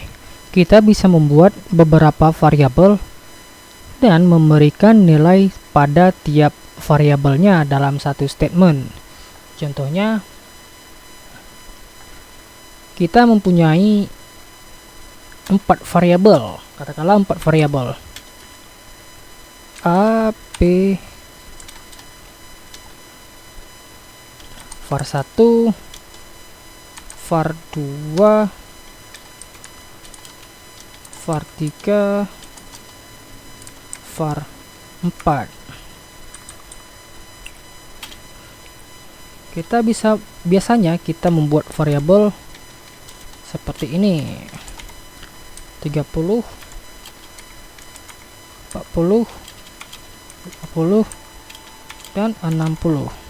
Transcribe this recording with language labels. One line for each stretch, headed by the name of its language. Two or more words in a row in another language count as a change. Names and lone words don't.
Indonesian: Kita bisa membuat beberapa variabel dan memberikan nilai pada tiap variabelnya dalam satu statement. Contohnya, kita mempunyai 4 variabel. Katakanlah 4 variabel. A, B, var 1, var 2, var 3, var 4. Biasanya kita membuat variabel seperti ini. 30, 40, 50, dan 60.